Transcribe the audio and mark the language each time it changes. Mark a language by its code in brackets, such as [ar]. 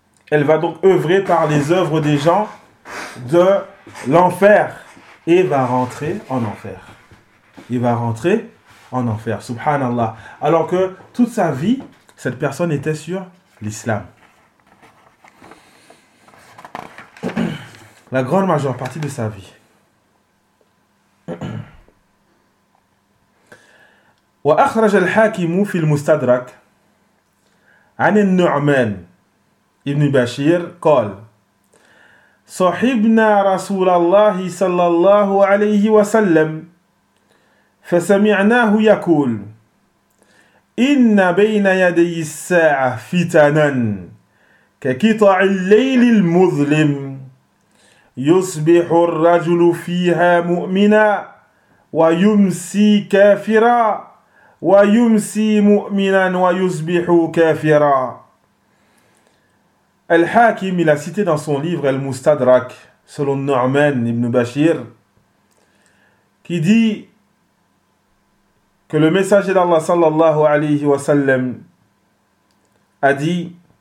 [fr] Elle va donc œuvrer par les œuvres des gens de l'enfer et va rentrer en enfer. Il va rentrer en enfer, subhanallah. Alors que toute sa vie, cette personne était sur l'islam. La grande majeure partie de sa vie. [ar] وأخرج الحاكم في المستدرك عن النعمان ابن بشير قال صحبنا رسول الله صلى الله عليه وسلم فسمعناه يقول إن بين يدي الساعة فتنا كقطع الليل المظلم يصبح الرجل فيها مؤمنا ويمسي كافرا وَيُمْسِي مُؤْمِنًا وَيُصْبِحُ كَافِرًا. [fr] Al-Hakim, il a cité dans son livre Al-Mustadrak, selon Nu'man ibn Bashir, qui dit que le messager d'Allah sallallahu alayhi wa sallam a dit: